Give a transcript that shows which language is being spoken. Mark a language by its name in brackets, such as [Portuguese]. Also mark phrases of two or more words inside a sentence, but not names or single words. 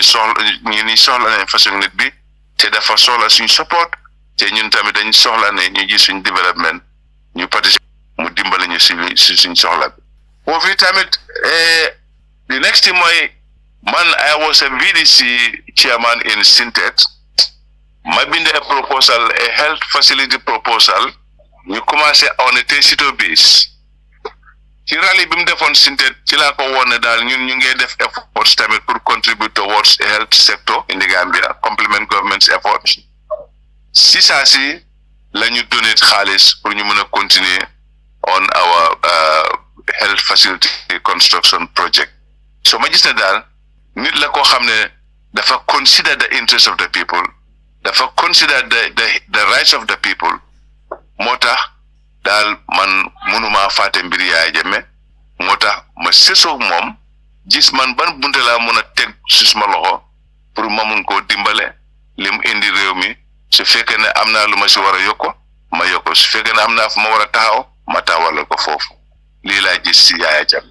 [Wolof] ñi soxla ne façon nit bi te dafa soxla suñ support te ñun tamit dañ soxla ne ñu gis suñ développement ñu participer mu dimbale ñu si suñ soxla bi foofu tamit [English] the next thing [Wolof] mooy man [English] I was a VDC chairman in Sintet [Wolof] ma bind [English] a proposal a health facility proposal [Wolof] ñu commencé [English] on a tacito base [Wolof] ci rally bi mu defoon Sintet ci laa ko woon ne daal ñun ñu ngi def efforts tamit pour [English] contribute towards a health sector in the Gambia complement government's efforts [Wolof] si saa si la ñu donate xaalis pour ñu mën a continuer [English] on our health facility construction project [Wolof] so ma gis ne daal nit la koo xam ne dafa [English] consider the interest of the people [Wolof] dafa [English] consider the rights of the people [Wolof] moo tax daal man mënuma fàtte mbir Yaya Jammeh moo tax ma sesoo moom gis man ban bunte laa mën a teg si suma loxo pour ma mun koo dimbale li mu indi réew mi su fekkee ne am naa lu ma si war a yokko ma yokko su fekkee ne am naa fu ma war a taxaw ma taxawal ko foofu lii laa gis si Yaya Jammeh.